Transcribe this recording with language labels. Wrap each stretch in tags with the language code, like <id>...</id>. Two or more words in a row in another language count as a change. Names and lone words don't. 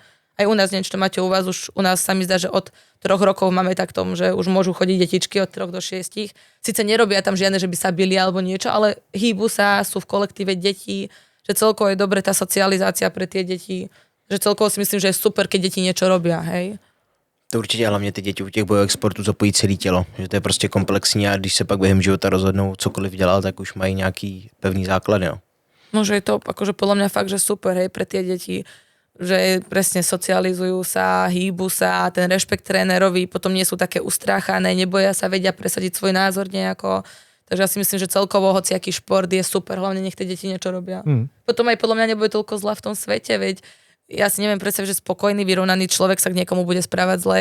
<sk>Aj u nás, neviem, čo to máte u vás, už u nás sa mi zdá, že od 3 rokov máme tak tom, že už môžu chodiť detičky od 3 do 6. Sice nerobia tam žiadne, že by sa bili alebo niečo, ale hýbu sa, sú v kolektíve detí, že celkovo je dobre tá socializácia pre tie deti, že celkovo si myslím, že je super, keď deti niečo robia, hej.</sk> <cs>To určitě hlavně ty děti u těch bojových sportů zapojí celé tělo, že to je prostě komplexní a když se pak během života rozhodnou cokoliv dělat, tak už mají nějaký pevný základ, jo.</cs> <sk>No, že je to akože podľa mňa fakt, že super, hej, pre tie deti, že presne socializujú sa, hýbu sa, ten rešpekt trénerovi, potom nie sú také ustráchané, neboja sa, vedia presadiť svoj názor nejako. Takže ja si myslím, že celkovo hociaký šport je super, hlavne nech tie deti niečo robia. Potom aj podľa mňa nebude toľko zla v tom svete, veď ja si neviem predstaviť, že spokojný, vyrovnaný človek sa k niekomu bude správať zle.</sk>